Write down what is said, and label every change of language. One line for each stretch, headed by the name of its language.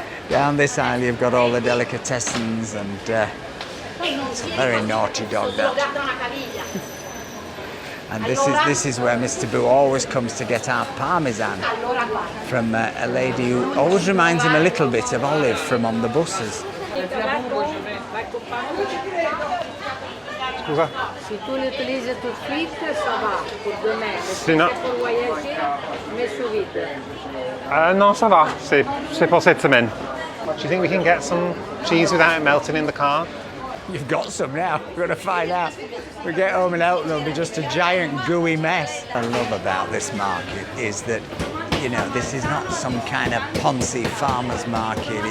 English: Down this aisle you've got all the delicatessens, and it's a very naughty dog, that. And this is where Mr. Boo always comes to get our parmesan from a lady who always reminds him a little bit of Olive from on the buses.
Italian: Scusa? Si tu li utilizzi
French: tout de suite, ça va, pour demain. Si non. Pour voyager, mets sous vide. Non, ça va. C'est pour cette semaine.
English: Do you think we can get some cheese without it melting in the car? You've got some now, we're going to find out. We get home and out and there'll be just a giant gooey mess. What I love about this market is that, you know, this is not some kind of poncy farmer's market.